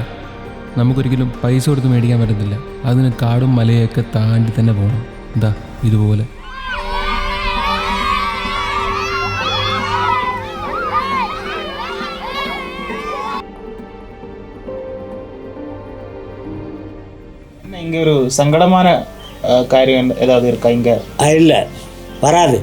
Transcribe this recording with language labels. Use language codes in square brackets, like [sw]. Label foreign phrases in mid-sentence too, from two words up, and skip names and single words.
[ml] നമുക്കൊരിക്കലും പൈസ കൊടുത്ത് മേടിക്കാൻ പറ്റത്തില്ല. അതിന് കാടും മലയൊക്കെ താണ്ടി തന്നെ പോകണം. എന്താ ഇതുപോലെ. [ta] இங்கே ஒரு சங்கடமான காரியம் ஏதாவது இருக்கா இங்கே? இல்லை, வராது.